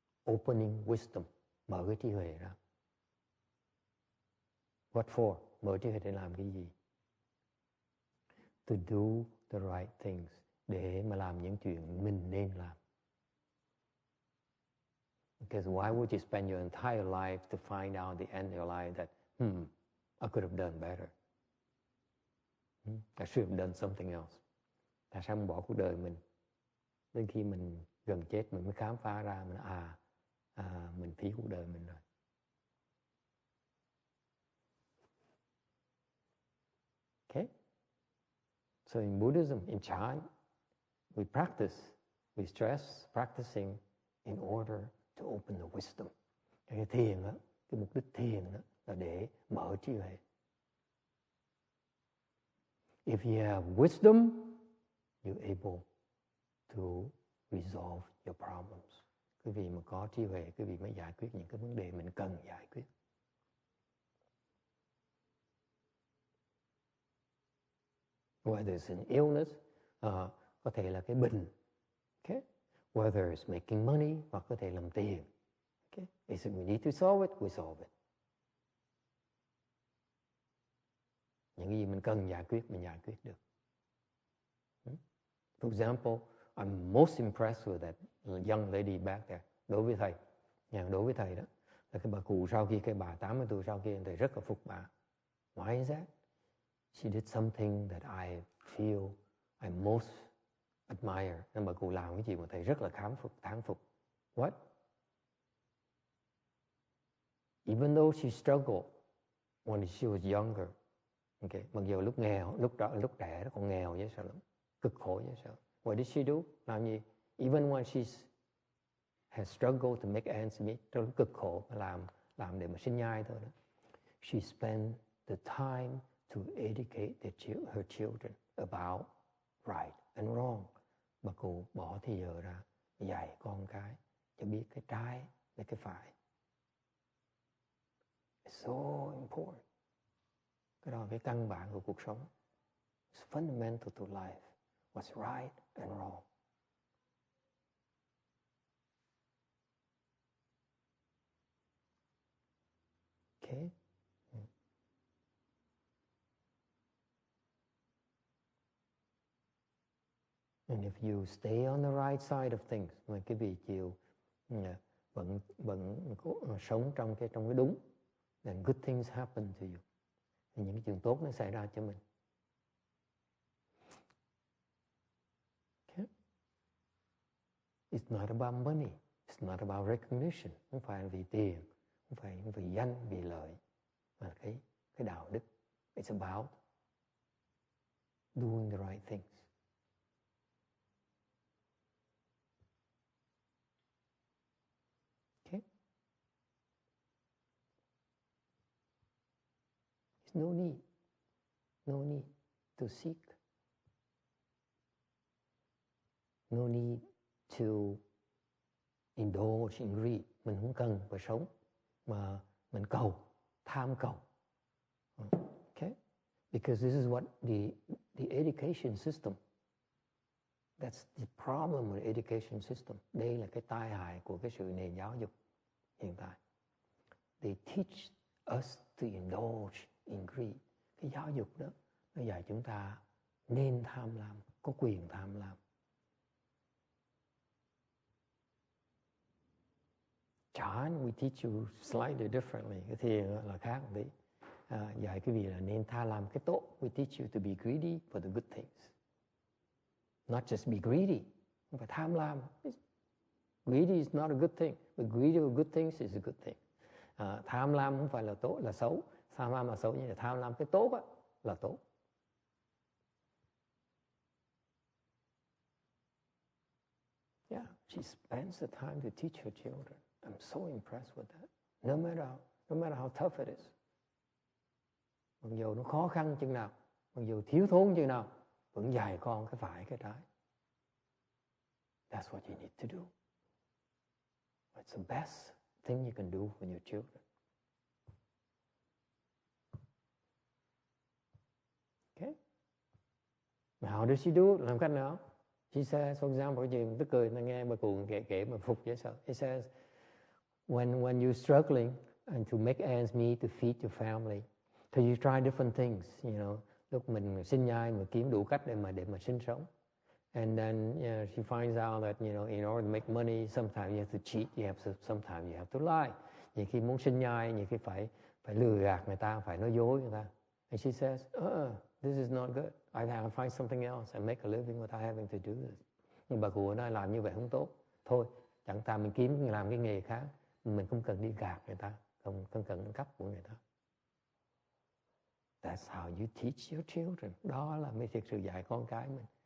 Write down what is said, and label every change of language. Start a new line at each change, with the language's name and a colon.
English: Opening wisdom,
Vietnamese: mở cái trí huệ ra.
English: What for?
Vietnamese: Mở trí huệ để làm cái gì?
English: To do the right things,
Vietnamese: để mà làm những chuyện mình nên làm.
English: Because why would you spend your entire life to find out the end of your life that, I could have done better. I should have done something else.
Vietnamese: Tại sao mình bỏ cuộc đời mình? Đến khi mình gần chết mình mới khám phá ra mình phí cuộc đời mình rồi.
English: Okay? So in Buddhism, in Chan, we stress practicing in order to open the wisdom.
Vietnamese: Cái thiền đó, cái mục đích thiền đó là để mở trí huệ.
English: If you have wisdom, you're able to resolve your problems.
Vietnamese: Quý vị mà có trí huệ, quý vị mới giải quyết những cái vấn đề mình cần giải quyết.
English: Whether it's an illness,
Vietnamese: có thể là cái bệnh,
English: okay? Whether it's making money,
Vietnamese: hoặc có thể làm tiền.
English: Okay? Is it we need to solve it, we solve it.
Vietnamese: Những cái gì mình cần giải quyết, mình giải quyết được.
English: For example, I'm most impressed with that young lady back there.
Vietnamese: Đối với thầy đó, là cái bà cụ sau khi, cái bà 80 tuổi sau khi, thầy rất là phục bà.
English: Why is that? She did something that I feel I most admire.
Vietnamese: Nên bà cụ làm cái gì mà thầy rất là thán phục.
English: What? Even though she struggled when she was younger, okay,
Vietnamese: mặc dù lúc trẻ nó còn nghèo dễ sợ lắm, cực khổ dễ sợ.
English: What did she do?
Vietnamese: Làm gì?
English: Even when she has struggled to make ends meet,
Vietnamese: trong lúc cực khổ làm để mà sinh nhai thôi đó.
English: She spent the time to educate her children about right and wrong.
Vietnamese: Bà cụ bỏ thì giờ ra dạy con cái cho biết cái trái với cái phải.
English: It's so important.
Vietnamese: Cái đó là cái căn bản của cuộc sống.
English: It's fundamental to life. What's right and wrong. Okay? And if you stay on the right side of things,
Vietnamese: mà cái vị chịu vẫn sống trong cái đúng,
English: then good things happen to you.
Vietnamese: Thì những cái chuyện tốt nó xảy ra cho mình.
English: Okay? It's not about money, it's not about recognition,
Vietnamese: không phải vì tiền, không phải vì danh, vì lợi, mà cái đạo đức.
English: It's about doing the right things. Okay? There's no need to seek. No need to indulge in greed.
Vietnamese: Mình không cần phải sống mà mình tham cầu.
English: Okay? Because this is what the education system, that's the problem with the education system.
Vietnamese: Đây là cái tai hại của cái sự nền giáo dục hiện tại.
English: They teach us to indulge in greed.
Vietnamese: Cái giáo dục đó nó dạy chúng ta nên tham lam, có quyền tham lam.
English: Chan, we teach you slightly differently.
Vietnamese: Cái thiền là khác một tí. Dạy quý vị là nên tham lam cái tốt.
English: We teach you to be greedy for the good things. Not just be greedy.
Vietnamese: Không phải tham lam.
English: Greedy is not a good thing. But greedy for good things is a good thing.
Vietnamese: Tham lam không phải là tốt, là xấu. Tham lam là xấu, nhưng mà tham lam cái tốt á, là tốt.
English: Yeah, she spends the time to teach her children. I'm so impressed with that. No matter how tough it is.
Vietnamese: Mặc dù nó khó khăn chừng nào, mặc dù thiếu thốn chừng nào, vẫn dạy con cái phải cái trái.
English: That's what you need to do. It's the best thing you can do for your children. Okay? How does she do it?
Vietnamese: Làm cách nào?
English: She says, for example,
Vietnamese: tức cười ta nghe bà cụ kể mà phục dễ sợ.
English: It says, when you're struggling and to make ends meet to feed your family, so you try different things, you know.
Vietnamese: Lúc mình sinh nhai mà kiếm đủ cách để mà sinh sống.
English: And then she finds out that, you know, in order to make money, sometimes you have to cheat, sometimes you have to lie.
Vietnamese: Nhiều khi muốn sinh nhai, nhiều khi phải lừa gạt người ta, phải nói dối người ta.
English: And she says, this is not good. I have to find something else and make a living without having to do this.
Vietnamese: Nhưng bà cụ nói làm như vậy không tốt. Thôi, chẳng ta mình kiếm làm cái nghề khác. Mình không cần đi gạt người ta, không cần cắp của người ta.
English: That's how you teach your children.
Vietnamese: Đó là mới thực sự dạy con cái mình.